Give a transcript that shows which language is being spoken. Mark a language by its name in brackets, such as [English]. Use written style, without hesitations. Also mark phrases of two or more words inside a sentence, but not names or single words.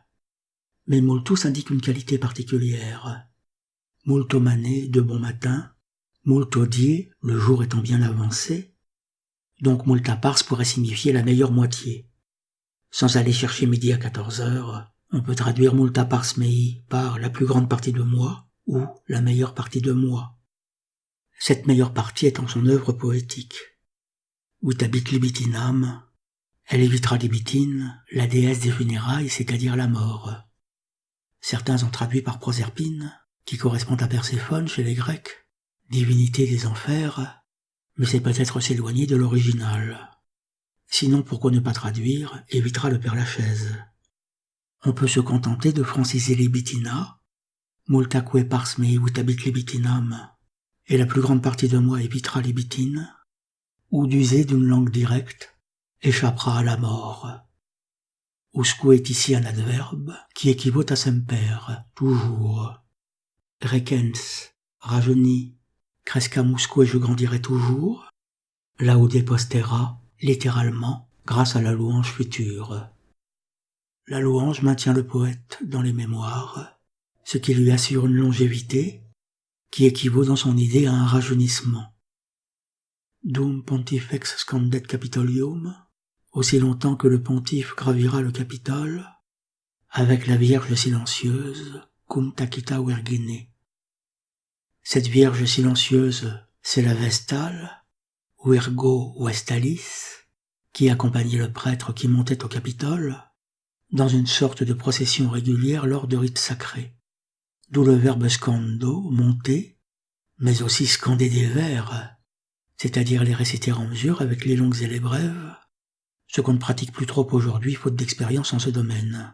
[French] Mais multus indique une qualité particulière. [Latin] Multo mané, [French] de bon matin, [Latin] multo die, [French] le jour étant bien avancé, donc [Latin] multa pars [French] pourrait signifier la meilleure moitié. Sans aller chercher midi à 14 heures, on peut traduire [Latin] multa pars mei [French] par la plus grande partie de moi ou la meilleure partie de moi. Cette meilleure partie étant son œuvre poétique. [Latin] Vitabit libitinam, [French] elle évitera libitine, la déesse des funérailles, c'est-à-dire la mort. Certains ont traduit par Proserpine, qui correspond à Perséphone chez les Grecs, divinité des enfers, mais c'est peut-être s'éloigner de l'original. Sinon, pourquoi ne pas traduire, évitera le Père-Lachaise. On peut se contenter de franciser libitina, [Latin] multaque pars mei vitabit libitinam, [French] et la plus grande partie de moi évitera libitine, ou d'user d'une langue directe, échappera à la mort. Usque est ici un adverbe qui équivaut à semper, toujours. Recens, rajeuni, crescamusque je grandirai toujours, [Latin] laude postera, [French] littéralement, grâce à la louange future. La louange maintient le poète dans les mémoires, ce qui lui assure une longévité qui équivaut dans son idée à un rajeunissement. [Latin] Dum pontifex scandet capitolium, [French] aussi longtemps que le pontife gravira le Capitole, avec la Vierge silencieuse, [Latin] cum tacita vergine. [French] Cette Vierge silencieuse, c'est la Vestale, [Latin] Virgo Vestalis, [French] qui accompagnait le prêtre qui montait au Capitole, dans une sorte de procession régulière lors de rites sacrés. D'où le verbe scando, monter, mais aussi scander des vers, c'est-à-dire les réciter en mesure avec les longues et les brèves, ce qu'on ne pratique plus trop aujourd'hui faute d'expérience en ce domaine.